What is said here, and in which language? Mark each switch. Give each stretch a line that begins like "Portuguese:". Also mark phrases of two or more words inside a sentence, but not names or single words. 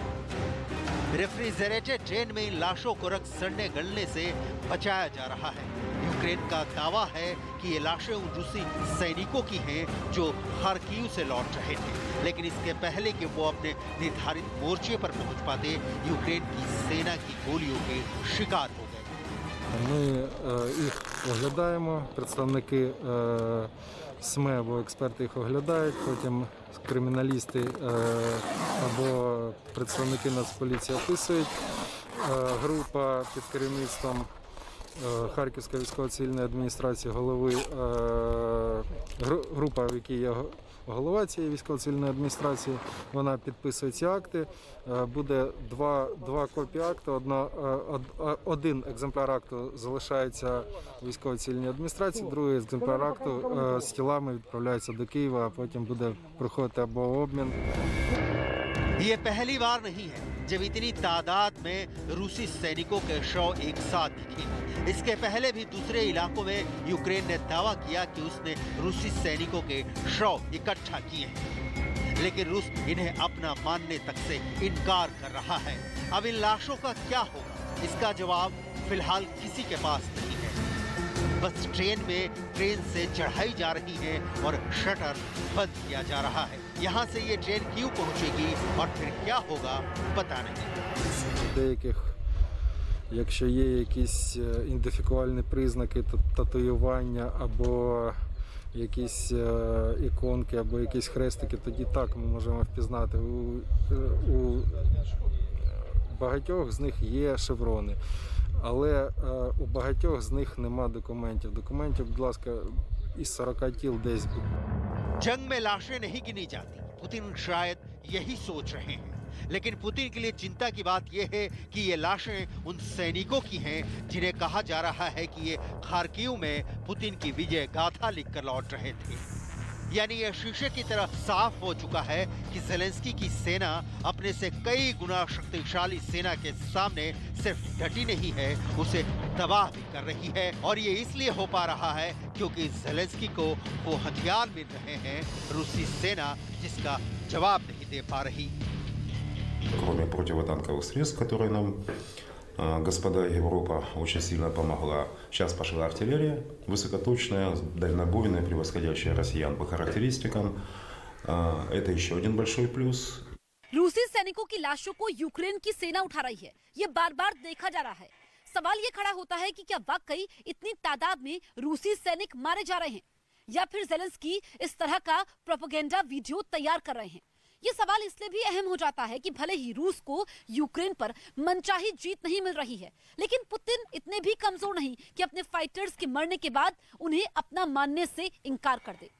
English: refrigerated train
Hindi: में इन लाशों को रख सड़ने गलने से बचाया जा रहा है। यूक्रेन का दावा है कि ये लाशें उन रूसी सैनिकों की हैं जो खार्किव से लौट रहे थे। लेकिन इसके पहले कि वो अपने निर्धारित मोर्चे पर पहुंच पाते, यूक्रेन की सेना की गोलियों के शिकार हो गए।
Ukrainian: Ми їх оглядаємо, представники СМЕ або експерти їх оглядають, потім криміналісти або представники Нацполіції описують. Група під керівництвом Харківської військово-цивільної адміністрації голови, група, в якій є голова цієї військово-цивільної адміністрації, вона підписує ці акти. Буде два копії акту, один екземпляр акту залишається у військово-цивільній адміністрації, другий екземпляр акту з тілами відправляється до Києва, а потім буде проходити або обмін.
Hindi: ये पहली बार नहीं है जब इतनी तादाद में रूसी सैनिकों के शव एक साथ दिखे। इसके पहले भी दूसरे इलाकों में यूक्रेन ने दावा किया कि उसने रूसी सैनिकों के शव इकट्ठा किए हैं, लेकिन रूस इन्हें अपना मानने तक से इनकार कर रहा है। अब इन लाशों का क्या होगा, इसका जवाब फिलहाल किसी के पास नहीं है। बस ट्रेन से चढ़ाई जा रही है और शटर बंद किया जा रहा है। यहाँ से ये ट्रेन क्यों पहुँचेगी और फिर क्या होगा पता नहीं।
Ukrainian: Якщо є якісь ідентифікувальні признаки татуювання або якісь іконки, або якісь хрестики, тоді так ми можемо впізнати. У багатьох з них є шеврони, але у багатьох з них нема документів. Документів, будь ласка, із 40 тіл десь.
Hindi: जंग में लाशें नहीं गिनी जाती, पुतिन शायद यही सोच रहे हैं। लेकिन पुतिन के लिए चिंता की बात यह है कि ये लाशें उन सैनिकों की हैं जिन्हें कहा जा रहा है कि ये खार्किव में पुतिन की विजय गाथा लिखकर लौट रहे थे। यानी ये शीशे की तरह साफ हो चुका है कि ज़ेलेंस्की की सेना अपने से कई गुना शक्तिशाली सेना के सामने सिर्फ डटी नहीं है, उसे तबाह भी कर रही है। और ये इसलिए हो पा रहा है क्योंकि ज़ेलेंस्की को वो हथियार मिल रहे हैं रूसी सेना जिसका जवाब नहीं दे पा रही।
Russian: Кроме противотанковых средств, которые нам господа Европа очень сильно помогла, сейчас пошла артиллерия, высокоточная, дальнобойная, превосходящая россиян по характеристикам. Это еще один большой плюс.
Hindi: रूसी सैनिकों की लाशों को यूक्रेन की सेना उठा रही है, ये बार बार देखा जा रहा है। सवाल ये खड़ा होता है कि क्या वाकई इतनी तादाद में रूसी सैनिक मारे जा रहे हैं, या फिर ज़ेलेंस्की इस तरह का
English: propaganda video
Hindi: तैयार कर रहे हैं। ये सवाल इसलिए भी अहम हो जाता है कि भले ही रूस को यूक्रेन पर मनचाही जीत नहीं मिल रही है, लेकिन पुतिन इतने भी कमजोर नहीं कि अपने फाइटर्स के मरने के बाद उन्हें अपना मानने से इनकार कर दे।